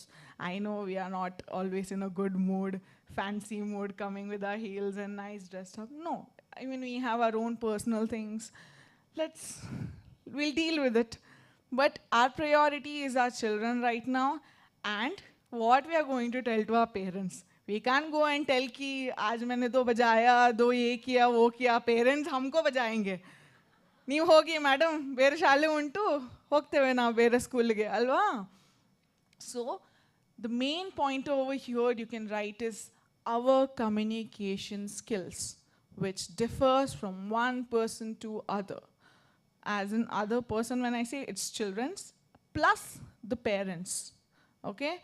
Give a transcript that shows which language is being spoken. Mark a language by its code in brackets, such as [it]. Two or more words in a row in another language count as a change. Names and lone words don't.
[en] I know we are not always in a good mood, fancy mood, coming with our heels and nice dressed up. No, I mean, we have our own personal things. We'll deal with it. But our priority is our children right now, and what we are going to tell to our parents. We can't go and tell [hi] कि आज मैंने तो बजाया, दो ये किया, वो किया. Parents हमको बजाएंगे. [kn] ನೀವು ಹೋಗಿ ಮೇಡಮ್ ಬೇರೆ ಶಾಲೆ ಉಂಟು ಹೋಗ್ತೇವೆ ನಾವು ಬೇರೆ ಸ್ಕೂಲ್ಗೆ ಅಲ್ವಾ. [en] So the main point over here you can write is our communication skills, which differs from one person to other. As an other person, when I say it's children's, plus the parents, okay?